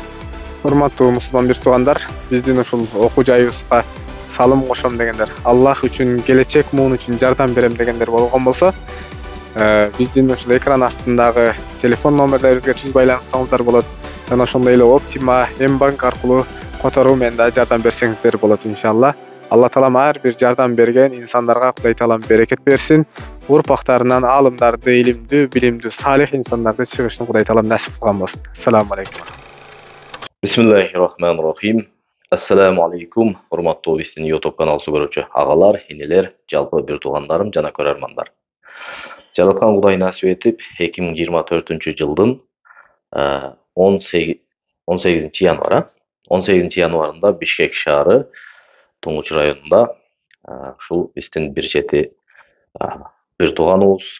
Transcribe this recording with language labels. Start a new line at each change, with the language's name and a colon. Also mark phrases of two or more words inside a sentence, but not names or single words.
Kyrgyz: Урматтуу мусулман бир туугандар, биздин ушул окуу жайыбызга салым кошом дегендер, Аллах үчүн, келечек муун үчүн жардам берем дегендер болгон болсо, биздин ушул экран астындагы телефон номерлерибизге түз байланышсаңыздар болот. Жана ошондой эле Optima, M-Bank аркылуу которуу менен да жардам берсеңиздер болот иншалла. Алла Таалам ар бир жардам берген инсандарга Кудай Таалам берекет берсин. Урпактарынан аалымдарды, илимдүү, билимдүү, салих инсандарды чыгышын Кудай Таалам насип кылган болсун.
Arabic: السلام عليكم. بسم الله الرحمن الرحيم. السلام عليكم,
Kyrgyz: урматтуу биздин YouTube каналыбызды көрүүчү агалар, энелер, жалпы бир туугандарым жана көрөрмандар. Жараткан Кудай насип этип, 2024-жылдын 18 январында Бишкек шаары Туңгуч районунда ушул биздин бир чети бир тууганыбыз,